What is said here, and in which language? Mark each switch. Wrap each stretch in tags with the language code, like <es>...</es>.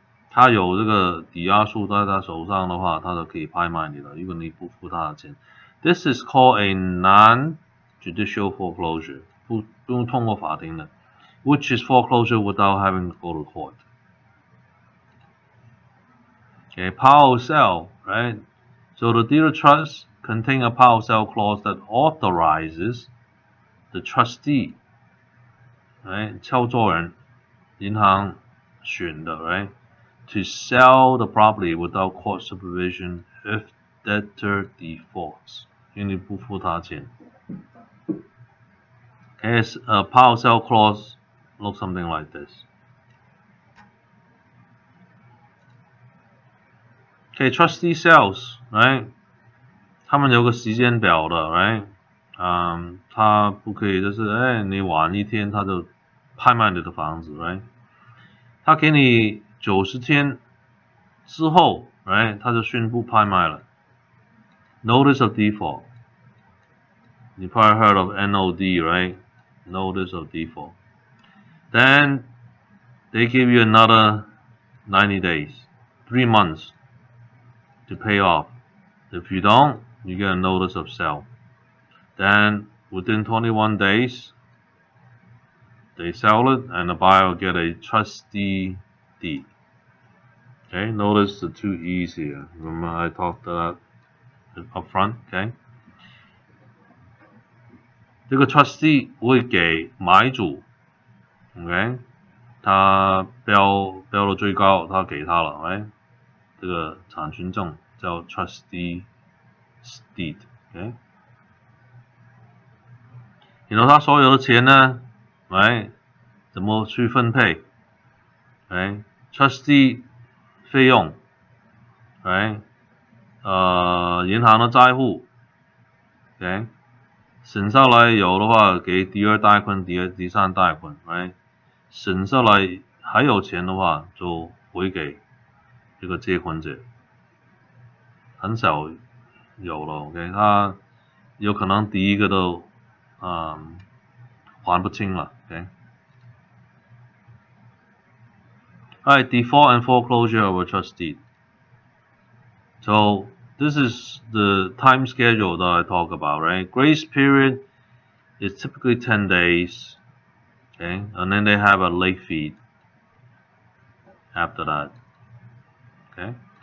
<zh>他有这个抵押书在他手上的话他就可以拍卖你了如果你不付他的钱</zh> <en>This is called a non-judicial foreclosure</en> <zh>不用通过法庭的</zh> <en>which is foreclosure without having to go to court Okay, power of sale, right? So the deed of trust contains a power of sale clause that authorizes the trustee, right?</en> <zh>敲作人，银行选的 right?</zh> <en>To sell the property without court supervision if debtor defaults.</en> <zh>因为你不付他钱。</zh> <en>Okay, a power of sale clause looks something like this. Okay, trustee sales, right?</en> <zh>他们有个时间表的 right? 他不可以就是你晚一天他就拍卖你的房子 right? 他给你90天之后 right? 他就宣布拍卖了 Notice of default.</zh> <en>You probably heard of NOD, right? Notice of default. Then they give you another 90 days, 3 months to pay off. If you don't, you get a notice of sale. Then within 21 days, they sell it, and the buyer will get a trustee deed. Okay, notice the two E's here. Remember I talked that up front.</en> <zh>Okay， 这个 trustee 会给买主 ，OK， 他标的最高，他给他了，right？这个产权证叫 trustee deed，OK， 然后他所有的钱呢，right， 怎么去分配？right， trustee 费用，right，银行的债户 ，OK， 省下来有的话给第二贷款、第三贷款 ，right， 省下来还有钱的话就回给这个借款者，很少有了 ，OK， 他有可能第一个都还不清了 ，OK。</zh> <en>Alright, default and foreclosure of a trust deed. So this is the time schedule that I talk about, right? Grace period is typically 10 days, okay? And then they have a late fee after that, okay?</en>